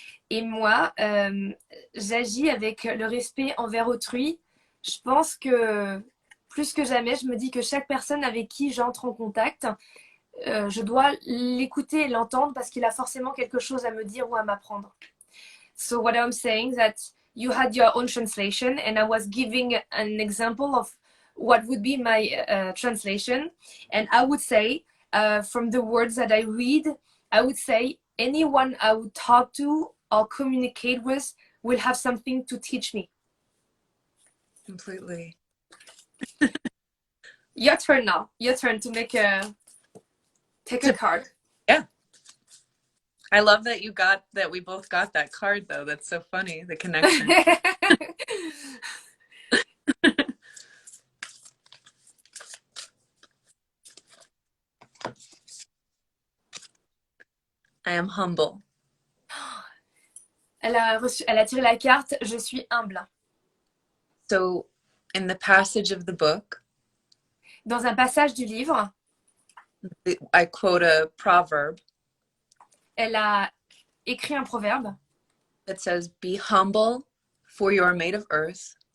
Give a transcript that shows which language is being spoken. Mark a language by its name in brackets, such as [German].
[French] Et moi, j'agis avec le respect envers autrui. Je pense que plus que jamais, je me dis que chaque personne avec qui j'entre en contact, je dois l'écouter et l'entendre parce qu'il a forcément quelque chose à me dire ou à m'apprendre. [English] So what I'm saying is that you had your own translation and I was giving an example of what would be my translation. And I would say, from the words that I read, I would say anyone I would talk to or communicate with will have something to teach me. Completely. Your turn now. Your turn to take a card. Yeah. I love that we both got that card though. That's so funny, the connection. I am humble. [French] Elle a tiré la carte « Je suis humble ». [English] So, in the passage of the book, [French] dans un passage du livre, [English] I quote a proverb. [French] Elle a écrit un proverbe. [English] That says, "Be humble, for you are made of earth."